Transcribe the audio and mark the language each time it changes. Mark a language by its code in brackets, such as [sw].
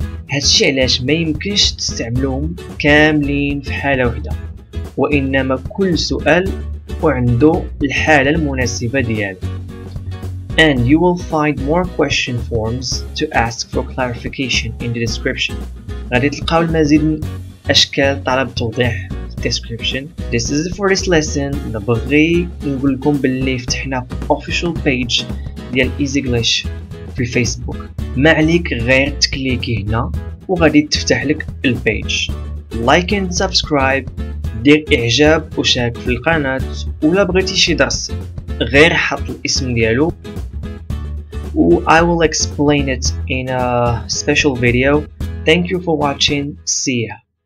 [ar] هادشي علاش ما يمكنش تستعملوهم كاملين في حالة وحدة، وإنما كل سؤال وعنده الحالة المناسبة ديالو. [en] And you will find more question forms to ask for clarification in the description. [ar] غادي تلقاو المزيد من أشكال طلب توضيح في description. [en] This is it for this lesson. [ar] نبغي نقول لكم باللي فتحنا official page ديال EasyGlish في الفيسبوك. ما عليك غير تكليكي هنا وغادي تفتح لك البيج. [en] Like and subscribe. [ar] دير إعجاب وشارك في القناة، ولا بغيتي شي درس غير حط الاسم ديالو [en] I will explain it in a special video. Thank you for watching. See ya.